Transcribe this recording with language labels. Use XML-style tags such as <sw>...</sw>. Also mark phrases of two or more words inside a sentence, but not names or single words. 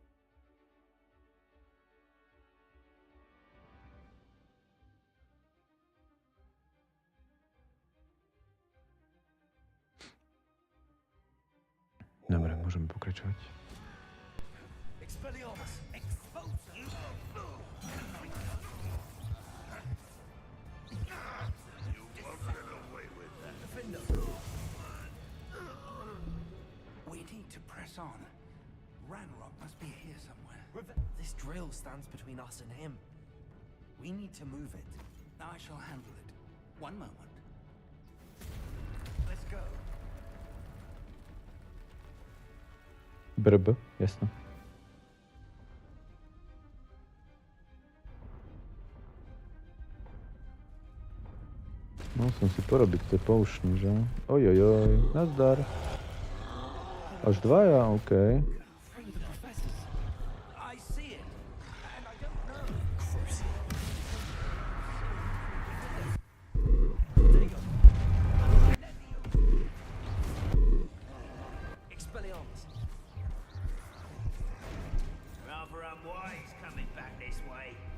<sk>Dobre, môžeme pokračovať.</sk> <en>Expelliarmus. Defender. We need to press on. Ranrock must be here somewhere. This drill stands between us and him. We need to move it. I shall handle it. One moment. Let's go.</en> <sk>Brb, jasno. Musím si porobiť tie potion, že? Ojojoj, nazdar. Až dvaja, okej.</sk> <en>Free the professors. I see it. And I don't know. Protego. Expelliarmus. Rather unwise coming back this way.</en>